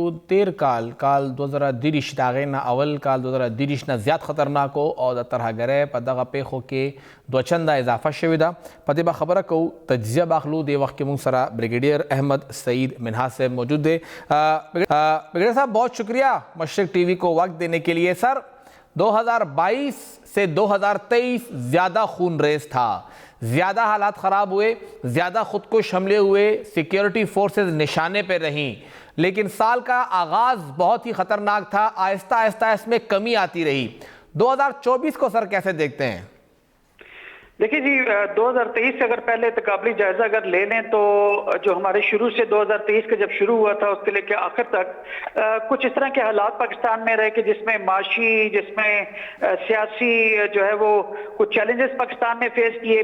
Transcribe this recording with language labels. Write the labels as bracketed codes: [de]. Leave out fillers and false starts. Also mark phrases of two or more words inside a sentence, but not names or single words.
[ps] تیر کال 2023 د هغې نه اول کال 2023 نه زیات خطرناک او د ترهګرۍ په دغه پیښو کې دوه چنده اضافه شوې ده. په دې به خبره کوو، تجزیه به اخلو. دې وخت کې موږ سره بریګیډیر احمد سعید منہا صاحب موجود دی. [ur] بریگیڈیئر صاحب بہت شکریہ مشرق ٹی وی کو وقت دینے کے لیے. سر 2022 سے 2023 زیادہ خون ریز تھا، زیادہ حالات خراب ہوئے، زیادہ خودکش حملے ہوئے، سیکیورٹی فورسز نشانے پہ رہیں، لیکن سال کا آغاز بہت ہی خطرناک تھا. آہستہ آہستہ اس میں کمی آتی رہی. 2024 کو سر کیسے دیکھتے ہیں؟ دیکھیے جی 2023 سے اگر پہلے تقابلی جائزہ اگر لے لیں تو جو ہمارے شروع سے 2023 کا جب شروع ہوا تھا اس کے لے کے آخر تک کچھ اس طرح کے حالات پاکستان میں رہے کہ جس میں معاشی، جس میں سیاسی جو ہے وہ کچھ چیلنجز پاکستان نے فیس کیے.